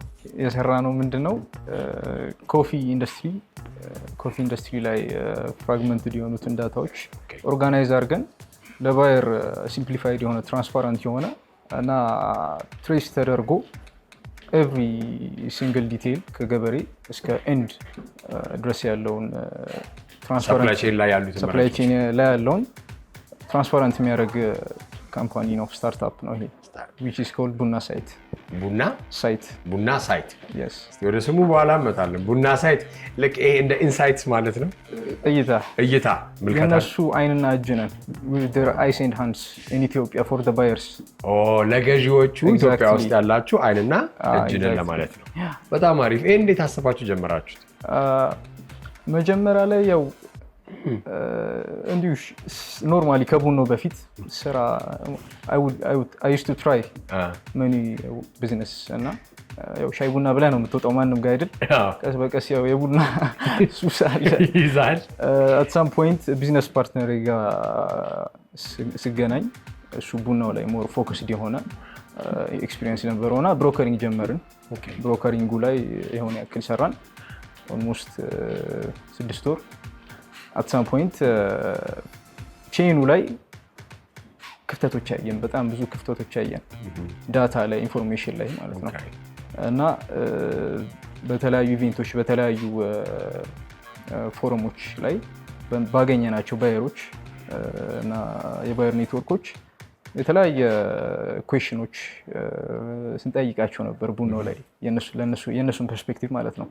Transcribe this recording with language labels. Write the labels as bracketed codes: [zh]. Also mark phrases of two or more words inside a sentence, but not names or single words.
[am] የሰራነው ምንድነው [en] coffee industry [am] ላይ ፍራግመንትድ የሆኑትን ዳታዎች ኦርጋናይዝ አድርገን ለባየር ሲምፕሊፋይድ የሆነ ትራንስፓረንት የሆነ እና ትሬስ ተደርጎ [en] every single detail [am] ከገበሬ እስከ ኤንድ ድረስ ያለውን [en] supply chain [am] ላይ ያለውን ትራንስፓረንት የሚያደርግ ካምፓኒ ነው፣ ስታርታፕ ነው ይሄ [en] which is called [am] ቡና ሳይት። ቡና ሳይት yes ወደ ስሙ በኋላ እንመጣለን። ቡና ሳይት ልክ ይሄ እንደ ኢንሳይትስ ማለት ነው። እይታ ምልከታ የነሱ አይንና እጅ ነን [en] with their eyes and hands in Ethiopia for the buyers። [am] ለገዢዎቹ ኢትዮጵያ ውስጥ ያላችሁ አይንና እጅ ነን ለማለት ነው። በጣም አሪፍ። ይሄ እንዴት አሰባችሁ ጀመራችሁት? መጀመሪያ ላይ ያው እንዲሁ ኖርማሊ ከቡናው በፊት ስራ [en] I used to try many business [am] እና ያው ሻይ ቡና ብለህ ነው የምትወጣው ማንም ጋር አይደል? ቀስ በቀስ ያው የቡና ሱስ አለ ይዛል። [en] at some point business partner [am] ጋር ስገናኝ እሱ ቡናው ላይ [en] more focused [am] የሆነ ኤክስፒሪየንስ ነበረውና ብሮከሪንግ ጀመርን። ብሮከሪንጉ ላይ የሆነ ያክል ሰራን ኦልሞስት 6 ወር። [en] at some point [am] ቼኑ ላይ ክፍተቶች አየን፣ በጣም ብዙ ክፍተቶች አየን ዳታ ላይ ኢንፎርሜሽን ላይ ማለት ነው። እና በተለያዩ ኢቨንቶች በተለያዩ ፎረሞች ላይ ባገኘናቸው ባየሮች እና የባየር ኔትወርኮች የተለያየ ኩዌሽኖች ስንጠይቃቸው ነበር ቡናው ላይ የነሱን ፐርስፔክቲቭ ማለት ነው።